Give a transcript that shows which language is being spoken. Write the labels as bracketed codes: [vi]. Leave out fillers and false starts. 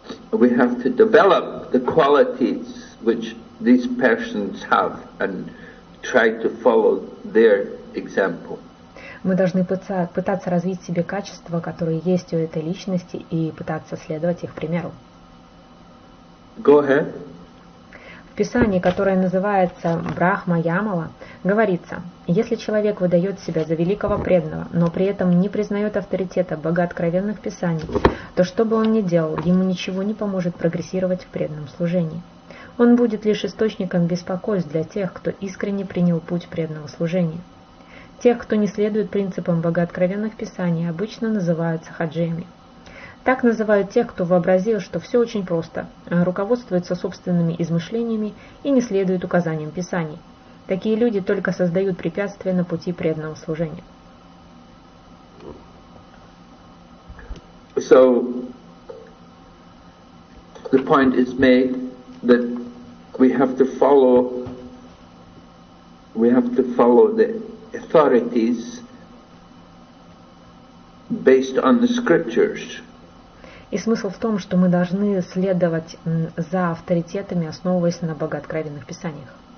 [en] We have to develop the qualities which these persons have and try to follow their example. [ru] Мы должны пытаться развить в себе качества, которые есть у этой личности, и пытаться следовать их примеру. [en] Go ahead. [ru] В Писании, которое называется Брахма Ямала, говорится: если человек выдает себя за великого преданного, но при этом не признает авторитета богооткровенных писаний, то что бы он ни делал, ему ничего не поможет прогрессировать в преданном служении. Он будет лишь источником беспокойств для тех, кто искренне принял путь преданного служения. Тех, кто не следует принципам богооткровенных писаний, обычно называют сахаджиями. Так называют тех, кто вообразил, что все очень просто, руководствуется собственными измышлениями и не следует указаниям писаний. Такие люди только создают препятствия на пути преданного служения. [en] So, the point is made that we have to follow the authorities based on the scriptures. [ru] И смысл в том, что мы должны следовать за авторитетами, основываясь на богооткровенных писаниях.